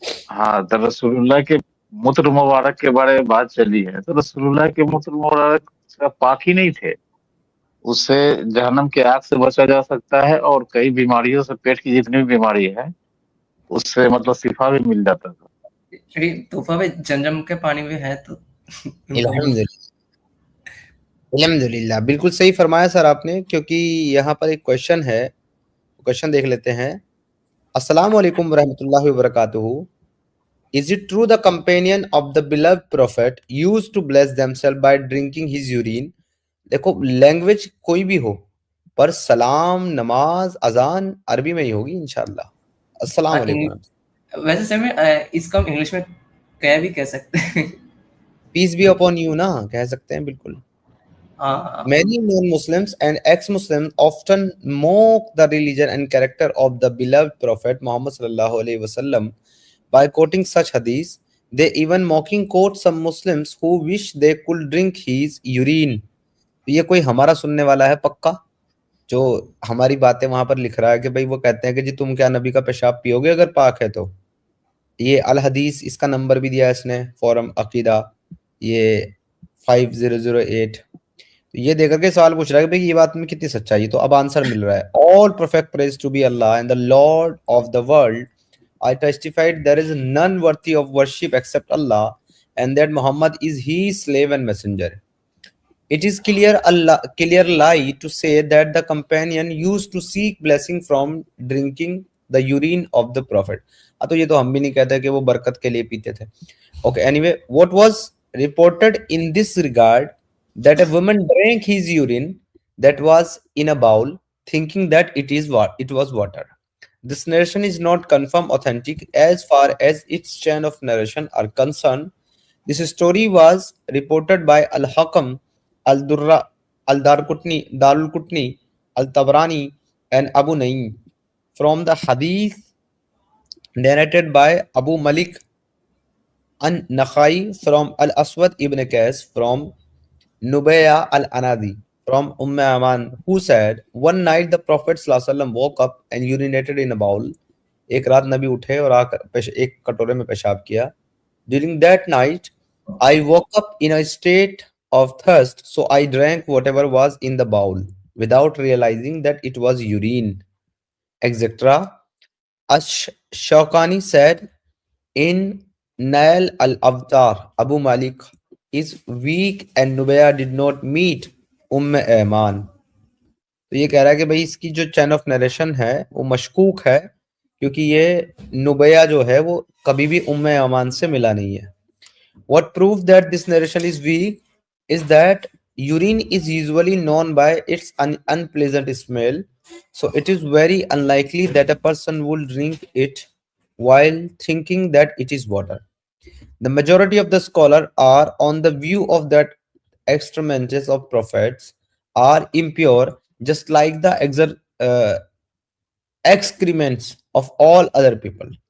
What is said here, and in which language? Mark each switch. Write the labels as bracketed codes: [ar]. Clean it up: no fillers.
[hi] हाँ, तो रसूलुल्लाह के मूत्र मुबारक के बारे में बात चली है, तो रसूलुल्लाह के मूत्र मुबारक का पाक ही नहीं थे, उससे जहन्नम के आग से बचा जा सकता है, और कई बीमारियों से, पेट की जितनी भी बीमारी है उससे मतलब शिफा भी मिल जाता था। तोहफा में जमजम के पानी में है तो अल्हम्दुलिल्लाह, बिल्कुल सही फरमाया सर आपने, क्योंकि यहाँ पर एक क्वेश्चन है, क्वेश्चन देख लेते हैं। [ar] अस्सलाम वालेकुम वरहमतुल्लाहि वबरकातुहू। [en] Is it true the companion of the beloved prophet used to bless themselves by drinking his urine? [hi] देखो, लैंग्वेज कोई भी हो, पर सलाम, नमाज, अजान अरबी में ही होगी इंशाल्लाह। [ar] अस्सलाम वालेकुम। [hi] वैसे सर में इसको हम इंग्लिश में क्या भी कह सकते हैं। [en] peace be upon you [hi] ना कह सकते हैं, बिल्कुल। [en] Many non-Muslims and ex-Muslims often mock the religion and character of the beloved Prophet Muhammad [ar] sallallahu alaihi wasallam [en] by quoting such hadith. They even mocking quote some Muslims who wish they could drink his urine. [hi] ये कोई हमारा सुनने वाला है पक्का, जो हमारी बातें वहां पर लिख रहा है कि भाई वो कहते हैं कि जी तुम क्या नबी का पेशाब पियोगे अगर पाक है तो। ये अल हदीस, इसका नंबर भी दिया है इसने, फोरम अकीदा, ये 5008। ये देकर के सवाल पूछ रहा है कि भाई ये बात में कितनी सच्चाई है, तो अब आंसर मिल रहा है। [en] All perfect praise to be Allah and the Lord of the world. I testified there is none worthy of worship except Allah and that Mohammed is he slave and messenger. It is clear lie to say that the companion used to seek blessing from drinking the urine of the prophet. [hi] तो ये तो हम भी नहीं कहते कि वो बरकत के लिए पीते थे। [en] Okay, anyway, what was reported in this regard that a woman drank his urine that was in a bowl, thinking that it was water. This narration is not confirmed authentic as far as its chain of narration are concerned. This story was reported by Al-Hakam, Al-Durra, Darul Qutni, Al-Tabrani, and Abu Naim from the hadith narrated by Abu Malik An-Nakhai from Al-Aswad ibn Qais from Nubaya al-Anadi from Aman, who said, one night the Prophet ﷺ woke up and urinated in a bowl. [hi] एक रात नबी उठे और आकर एक कटोरे में पेशाब किया. [en] During that night, I woke up in a state of thirst, so I drank whatever was in the bowl without realizing that it was urine, etc. Ash-Shawkani said in Nail al-Avtar, Abu Malik is weak and Nubaya did not meet Ayman. [hi] तो ये कह रहा है कि भाई इसकी जो chain of narration है वो मशकूक है, क्योंकि ये नुबैया जो है वो कभी भी अमान से मिला नहीं है. [en] What proves that this narration is weak is that urine is usually known by its unpleasant smell, so it is very unlikely that a person will drink it while thinking that it is water. The majority of the scholars are on the view of that excrements of prophets are impure, just like the excrements of all other people.